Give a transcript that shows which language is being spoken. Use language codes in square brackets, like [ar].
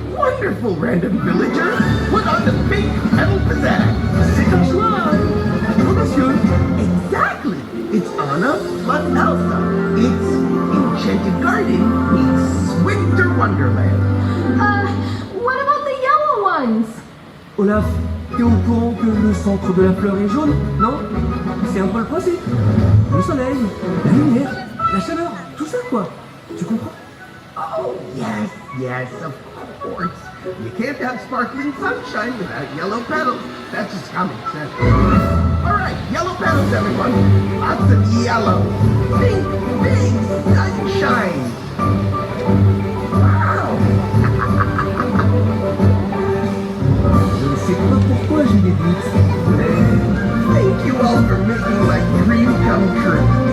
[en] Wonderful, random villager. Put on the pink pedal pizzazz. [fr] C'est un choix. Oh, monsieur. [en] Exactly. It's Anna plus Elsa. It's Enchanted Garden meets Winter Wonderland. What about the yellow ones? [fr] Olaf, t'es au courant que le centre de la fleur est jaune, non? C'est un peu le principe. Le soleil, la lumière, la chaleur, tout ça quoi. Tu comprends? [en] Oh, yes, yes, of course. You can't have sparkling sunshine without yellow petals. That's just common sense. All right, yellow petals, everyone. Lots of yellow. Big, big sunshine. Wow. [fr] Je ne sais pas pourquoi j'ai des doutes, mais [en] Thank you all for making my dream come true.